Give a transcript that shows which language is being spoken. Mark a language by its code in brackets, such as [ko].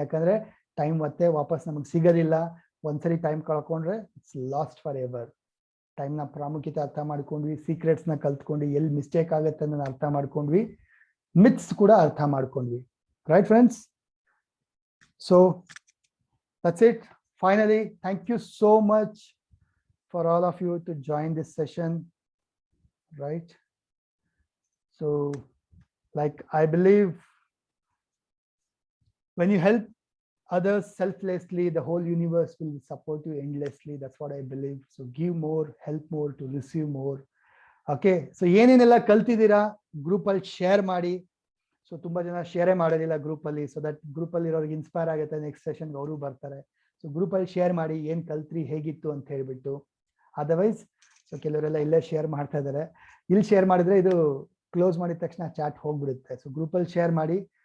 [kn] ಯಾಕಂದ್ರೆ ಟೈಮ್ ಮತ್ತೆ ವಾಪಸ್ ನಮಗೆ ಸಿಗೋದಿಲ್ಲ. ಒಂದ್ಸರಿ ಟೈಮ್ ಕಳ್ಕೊಂಡ್ರೆ [en] It's lost forever. [kn] ಟೈಮ್ನ ಪ್ರಾಮುಖ್ಯತೆ ಅರ್ಥ ಮಾಡ್ಕೊಂಡ್ವಿ, ಸೀಕ್ರೆಟ್ಸ್ನ ಕಲ್ತ್ಕೊಂಡ್ವಿ, ಎಲ್ಲಿ ಮಿಸ್ಟೇಕ್ ಆಗುತ್ತೆ ಅನ್ನೋದನ್ನ ಅರ್ಥ ಮಾಡ್ಕೊಂಡ್ವಿ, ಮಿತ್ಸ್ ಕೂಡ ಅರ್ಥ ಮಾಡ್ಕೊಂಡ್ವಿ. Right friends? So [en] that's it. Finally, thank you so much for all of you to join this session. Right? So, like, I believe when you help others selflessly, the whole universe will support you endlessly. That's what I believe. So give more, help more to receive more. Okay. [kn] So ಏನೇನೆಲ್ಲ ಕಲ್ತಿದ್ದೀರಾ group ಅಲ್ಲಿ share ಮಾಡಿ. So ತುಂಬಾ ಜನ ಶೇರೇ ಮಾಡೋದಿಲ್ಲ group ಅಲ್ಲಿ. So that group ಅಲ್ಲಿ ಇರೋರಿಗೆ inspire ಆಗುತ್ತೆ, ನೆಕ್ಸ್ಟ್ ಸೆಷನ್ಗೆ ಅವರು ಬರ್ತಾರೆ. ಸೊ ಗ್ರೂಪ್ ಅಲ್ಲಿ ಶೇರ್ ಮಾಡಿ ಏನ್ ಕಲ್ತ್ರಿ, ಹೇಗಿತ್ತು ಅಂತ ಹೇಳ್ಬಿಟ್ಟು. ಅದರ್ವೈಸ್ ಸೊ ಕೆಲವರೆಲ್ಲ ಇಲ್ಲೇ ಶೇರ್ ಮಾಡ್ತಾ ಇದ್ದಾರೆ. ಇಲ್ಲಿ ಶೇರ್ ಮಾಡಿದ್ರೆ ಇದು ಕ್ಲೋಸ್ ಮಾಡಿದ ತಕ್ಷಣ ಚಾಟ್ ಹೋಗ್ಬಿಡುತ್ತೆ. ಸೊ ಗ್ರೂಪ್ ಅಲ್ಲಿ ಶೇರ್ ಮಾಡಿ.